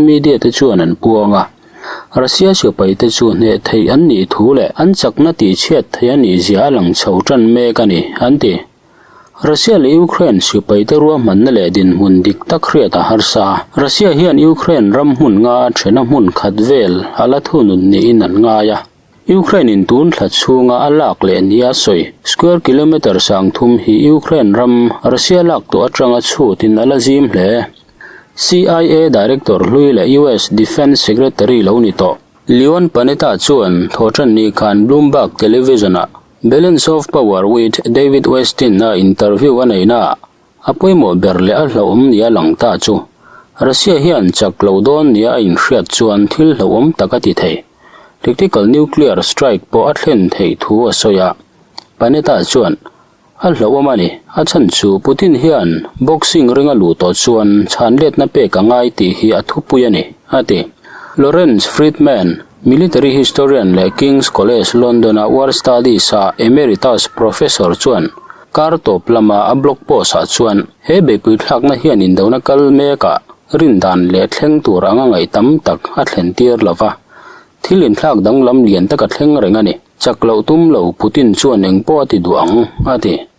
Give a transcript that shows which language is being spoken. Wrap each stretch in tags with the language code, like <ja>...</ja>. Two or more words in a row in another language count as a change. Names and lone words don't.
<hmr>media te chuan an puanga Russia sipai te chu ne thei an ni thu le an chakna ti chet thei ani zia lang chho tran me ka ni anti Russia le Ukraine sipai te ruwa man le din mun dik tak khriata harsa Russia hian Ukraine ram hun nga thena mun khatvel ala thunun ni in an nga ya Ukraine in tun thla chunga alak le nia soi</hmr> <en>square kilometer</en> <hmr>sang thum hi Ukraine ram Russia lak to atanga chu tin ala zim hle</hmr> <en>CIA director</en> <hmr>lui le</hmr> <en>US Defense Secretary</en> <hmr>lo ni to Leon Panetta chuan thotran ni khan Bloomberg television a Balance of Power with David Westin na interview anaina apoimo berle a hlawm nia langta chu Russia hian chaklo don nia in hriat chuan thil hlawm takati thei</hmr> <en>tactical nuclear strike</en> <hmr>po athlen thei thu asoya Panetta chuan a hlawm ani a chan chu Putin hian boxing ringa lu to chuan chanlet na pe ka ngai ti hi a thupui ani ati Lawrence Friedman</hmr> <en>military historian</en> <hmr>le King's College London a</hmr> <en>war studies</en> <hmr>a</hmr> <en>emeritus professor</en> <hmr>chuan kartop lama a</hmr> <en>blog post</en> <hmr>a chuan he be pui thlak na hian in dona kal meka rindan le thleng tur anga ngai tam tak a thlen tir lova thilin thlak dang lam lian taka thleng rengani chaklo tum lo Putin chuan engpo ti duang ati</hmr>